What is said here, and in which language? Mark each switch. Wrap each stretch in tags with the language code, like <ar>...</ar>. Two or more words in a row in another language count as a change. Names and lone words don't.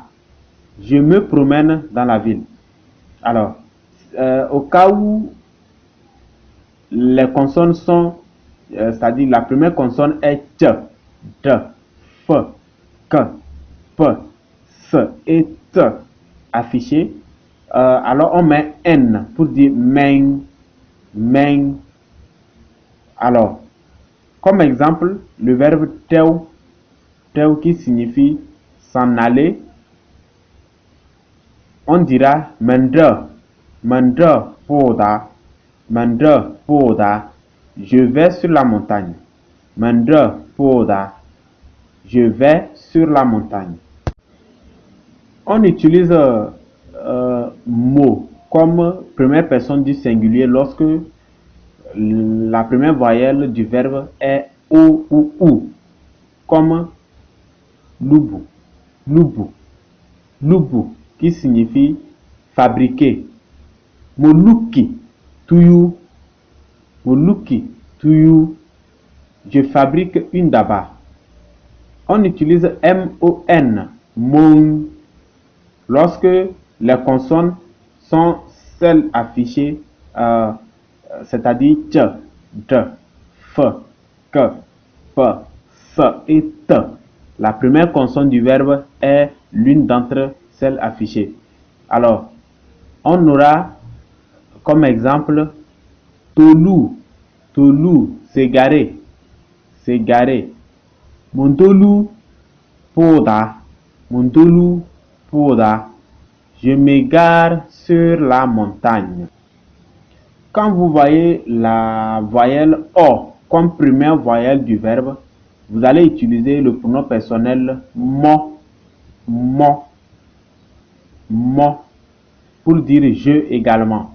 <fr>Je me promène dans la ville. Alors, au cas où les consonnes sont, c'est-à-dire la première consonne est ch, d, f, k, p, s et t affichées, alors on met n pour dire meng, meng. Alors, comme exemple, le verbe teu, teu qui signifie s'en aller, on dira mende, mende poda, mende poda. Je vais sur la montagne. Mende poda. Je vais sur la montagne. On utilise mot comme première personne du singulier lorsque la première voyelle du verbe est o ou ou, comme lubu, lubu, lubu qui signifie fabriquer. Moluki, tuyu, moluki, tuyu. Je fabrique une daba. On utilise mon, mon, lorsque les consonnes sont celles affichées, c'est-à-dire ch, d, f, k, p, s et t. La première consonne du verbe est l'une d'entre celles affichées. Alors, on aura comme exemple tolu, tolu, s'égarer, s'égarer. Montolu poda, montolu poda. Je m'égare sur la montagne. Quand vous voyez la voyelle O comme première voyelle du verbe, vous allez utiliser le pronom personnel mo, mo, mo, pour dire je également.</fr>